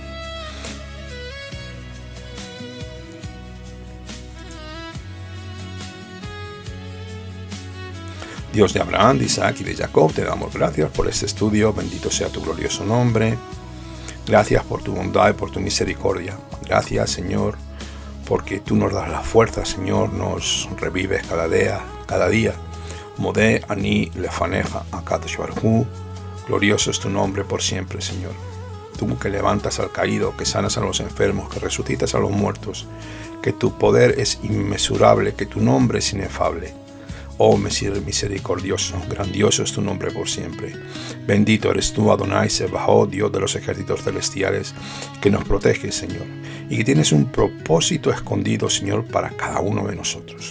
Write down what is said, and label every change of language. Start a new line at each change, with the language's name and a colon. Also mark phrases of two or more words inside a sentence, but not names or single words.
Spanish: Dios de Abraham, de Isaac y de Jacob, te damos gracias por este estudio. Bendito sea tu glorioso nombre. Gracias por tu bondad y por tu misericordia. Gracias, Señor, porque tú nos das la fuerza, Señor, nos revives cada día.
Hebrew: מודה אני לפניך הקדוש ברוך הוא.
Spanish: Glorioso es tu nombre por siempre, Señor. Tú que levantas al caído, que sanas a los enfermos, que resucitas a los muertos, que tu poder es inmesurable, que tu nombre es inefable. Oh misericordioso, grandioso es tu nombre por siempre. Bendito eres tú, Adonai Sebaot, Dios de los ejércitos celestiales, que nos protege, Señor, y que tienes un propósito escondido, Señor, para cada uno de nosotros.